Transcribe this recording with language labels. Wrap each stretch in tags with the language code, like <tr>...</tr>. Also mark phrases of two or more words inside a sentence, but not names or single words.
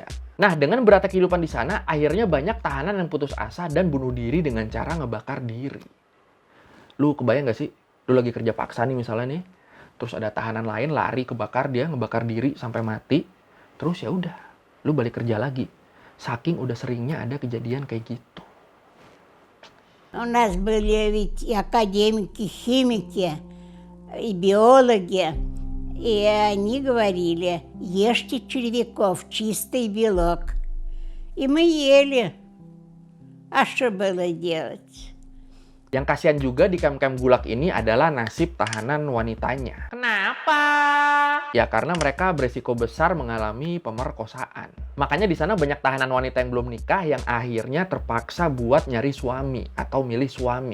<id>Nah, dengan beratnya kehidupan di sana, akhirnya banyak tahanan yang putus asa dan bunuh diri dengan cara ngebakar diri. Lu kebayang nggak sih? Lu lagi kerja paksa nih misalnya nih, terus ada tahanan lain lari kebakar, dia ngebakar diri sampai mati, terus ya udah, lu balik kerja lagi. Saking udah seringnya ada kejadian kayak gitu.</id> <ru>У нас были ведь и академики, химики, и биологи, и они говорили, ешьте червяков, чистый белок. И мы ели. А что было делать?</ru> <id>Yang kasihan juga di kamp-kamp Gulag ini adalah nasib tahanan wanitanya. Kenapa? Ya karena mereka beresiko besar mengalami pemerkosaan. Makanya di sana banyak tahanan wanita yang belum nikah yang akhirnya terpaksa buat nyari suami atau milih suami.</id>